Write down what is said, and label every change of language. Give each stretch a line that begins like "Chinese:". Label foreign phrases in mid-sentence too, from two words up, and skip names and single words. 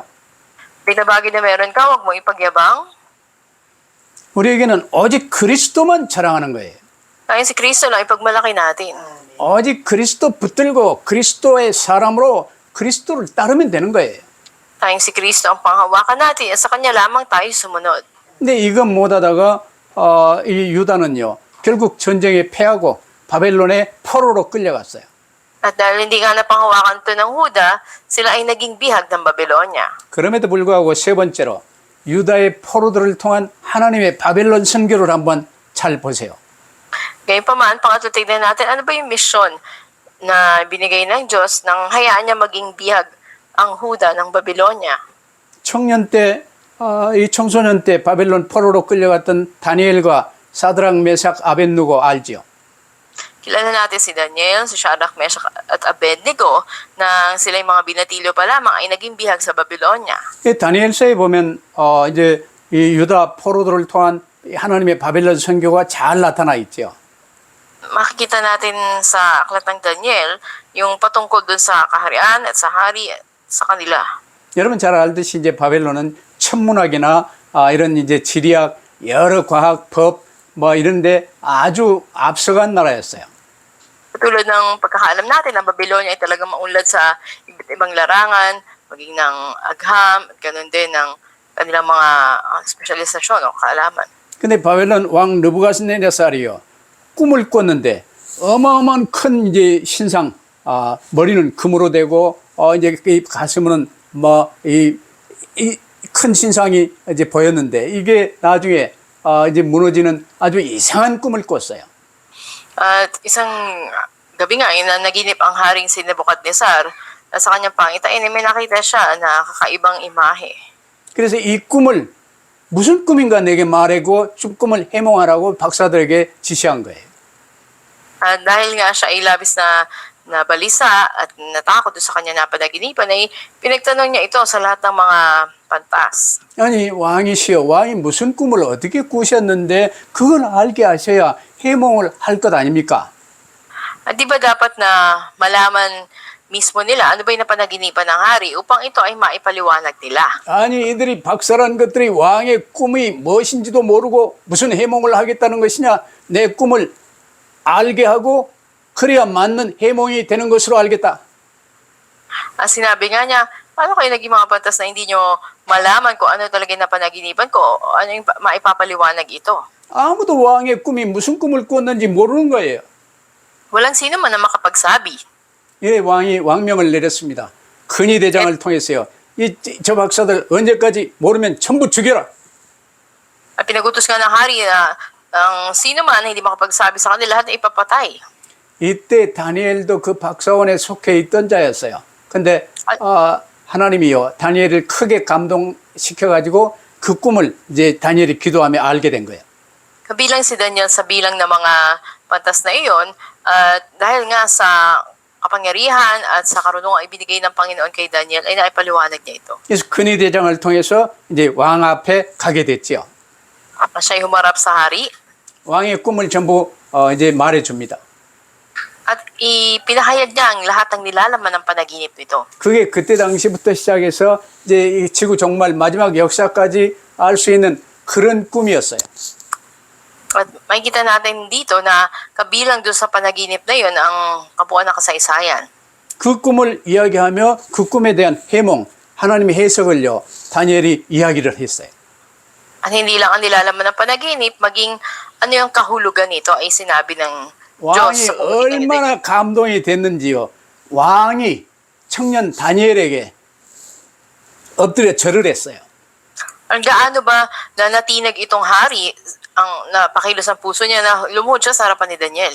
Filipino: Pinabagi na meron ka, huwag mo ipagyabang.
Korean: 우리에게는 오직 그리스도만 자랑하는 거예요.
Filipino: Kaya si Kristo lang ipagmalaki natin.
Korean: 오직 그리스도 붙들고 그리스도의 사람으로 그리스도를 따르면 되는 거예요.
Filipino: Tayong si Kristo ang panghawakan natin at sa Kanya lamang tayo sumunod.
Korean: 근데 이것 못하다가 이 유다는요 결국 전쟁에 패하고 바벨론의 포로로 끌려갔어요.
Filipino: At dahil hindi nga napanghawakan ito ng Huda, sila ay naging bihag ng Babylonia.
Korean: 그럼에도 불구하고 세 번째로 유다의 포로들을 통한 하나님의 바벨론 선교를 한번 잘 보세요.
Filipino: Gayunpaman, pangatlo tignan natin, ano ba yung misyon na binigay ng Diyos nang hayaan niya maging bihag ang Huda ng Babylonia?
Korean: 청년 때, 이 청소년 때 바벨론 포로로 끌려갔던 다니엘과 사드락 메삭 아벳누고 알지요?
Filipino: Kilala natin si Daniel, si Shadrach, Meshach at Abednego na sila yung mga binatilyo pa lamang ay naging bihag sa Babylonia.
Korean: 이 다니엘서에 보면 이제 이 유다 포로들을 통한 하나님의 바벨론 선교가 잘 나타나 있죠.
Filipino: Makikita natin sa aklat ng Daniel yung patungkol dun sa kaharian at sa hari at sa kanila.
Korean: 여러분 잘 알듯이 이제 바벨론은 천문학이나 이런 이제 지리학, 여러 과학, 법 뭐 이런데 아주 앞서간 나라였어요.
Filipino: Tulad ng pagkakaalam natin, ang Babylonia ay talagang maunlad sa iba't ibang larangan, maging ng agham, at ganun din ng kanilang mga spesyalisasyon o kaalaman.
Korean: 근데 바벨론 왕 느부갓네살이요 꿈을 꿨는데 어마어마한 큰 이제 신상, 머리는 금으로 되고 이제 이 가슴은 뭐 이 큰 신상이 이제 보였는데 이게 나중에 이제 무너지는 아주 이상한 꿈을 꿨어요.
Filipino: At isang gabi nga ay naginip ang haring si Nebuchadnezzar na sa kanyang pangitain ay may nakita siya na kakaibang imahe.
Korean: 그래서 이 꿈을 무슨 꿈인가 내게 말하고 좀 꿈을 해몽하라고 박사들에게 지시한 거예요.
Filipino: At dahil nga siya ay labis na nabalisa at natakot sa kanya na panaginipan, ay pinagtanong niya ito sa lahat ng mga pantas.
Korean: 아니 왕이시여 왕이 무슨 꿈을 어떻게 꾸셨는데 그걸 알게 하셔야 해몽을 할 것 아닙니까?
Filipino: At di ba dapat na malaman mismo nila ano ba yung napanaginipan ng hari upang ito ay maipaliwanag nila?
Korean: 아니 이들이 박사란 것들이 왕의 꿈이 무엇인지도 모르고 무슨 해몽을 하겠다는 것이냐 내 꿈을 알게 하고 그래야 맞는 해몽이 되는 것으로 알겠다.
Filipino: Sinabi nga niya, paano kayo naging mga pantas na hindi nyo malaman kung ano talaga yung napanaginipan ko, o ano yung maipapaliwanag ito?
Korean: 아무도 왕의 꿈이 무슨 꿈을 꿨는지 모르는 거예요.
Filipino: Walang sino man na makapagsabi.
Korean: 예, 왕이 왕명을 내렸습니다. 근위 대장을 통해서요. 저 박사들 언제까지 모르면 전부 죽여라.
Filipino: At pinagutos nga ng hari na ang sino man na hindi makapagsabi sa kanila, lahat na ipapatay.
Korean: 이때 다니엘도 그 박사원에 속해 있던 자였어요. 근데 하나님이요 다니엘을 크게 감동시켜 가지고 그 꿈을 이제 다니엘이 기도하며 알게 된 거예요.
Filipino: Kabilang si Daniel sa bilang ng mga pantas na iyon, at dahil nga sa kapangyarihan at sa karunungan ibinigay ng Panginoon kay Daniel, ay naipaliwanag niya ito.
Korean: 그래서 근위 대장을 통해서 이제 왕 앞에 가게 됐지요.
Filipino: Siya'y humarap sa hari
Korean: 왕의 꿈을 전부 이제 말해 줍니다.
Filipino: at ipinahayag niya ang lahat ng nilalaman ng panaginip nito.
Korean: 그게 그때 당시부터 시작해서 이제 이 지구 종말 마지막 역사까지 알 수 있는 그런 꿈이었어요.
Filipino: At makikita natin dito na kabilang doon sa panaginip na yun ang kabuuan ng kasaysayan.
Korean: 그 꿈을 이야기하며 그 꿈에 대한 해몽, 하나님의 해석을요 다니엘이 이야기를 했어요.
Filipino: At hindi lang ang nilalaman ng panaginip, maging ano yung kahulugan nito ay sinabi ng 왕이 Diyos sa pamamagitan ni Daniel.
Korean: 얼마나 감동이 됐는지요. 왕이 청년 다니엘에게 엎드려 절을 했어요.
Filipino: Ang gaano ba na natinag itong hari ang napakilos ang puso niya na lumuhod siya sa harapan ni Daniel.